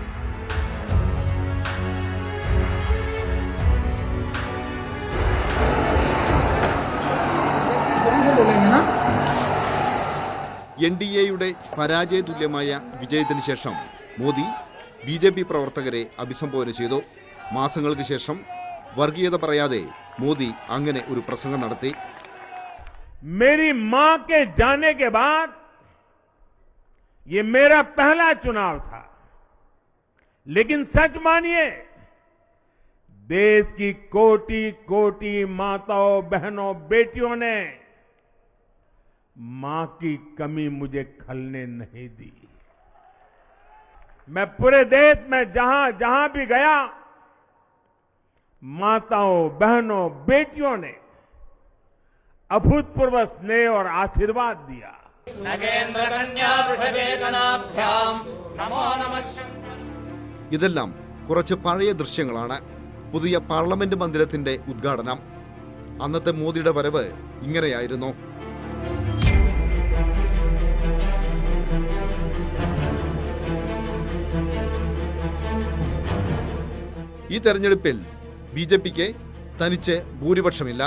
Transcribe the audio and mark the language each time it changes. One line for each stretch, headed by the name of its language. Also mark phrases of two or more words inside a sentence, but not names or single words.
Malayalam: NDAയുടെ പരാജയതുല്യമായ വിജയത്തിന് ശേഷം മോദി BJP പ്രവർത്തകരെ അഭിസംബോധന ചെയ്തു. മാസങ്ങൾക്ക് ശേഷം വർഗീയത പറയാതെ മോദി അങ്ങനെ ഒരു പ്രസംഗം നടത്തി.
Hindi: मेरी मां के जाने के बाद ये मेरा पहला चुनाव था, लेकिन सच मानिए देश की कोटि कोटि माताओं, बहनों, बेटियों ने मां की कमी मुझे खलने नहीं दी। मैं पूरे देश में जहां जहां भी गया, माताओं, बहनों, बेटियों ने अभूतपूर्व स्नेह और आशीर्वाद दिया।
Malayalam: ഇതെല്ലാം കുറച്ച് പഴയ ദൃശ്യങ്ങളാണ്. പുതിയ പാർലമെന്റ് മന്ദിരത്തിന്റെ ഉദ്ഘാടനം. അന്നത്തെ മോദിയുടെ വരവ് ഇങ്ങനെയായിരുന്നു. ഈ തെരഞ്ഞെടുപ്പിൽ BJPക്ക് തനിച്ച് ഭൂരിപക്ഷമില്ല.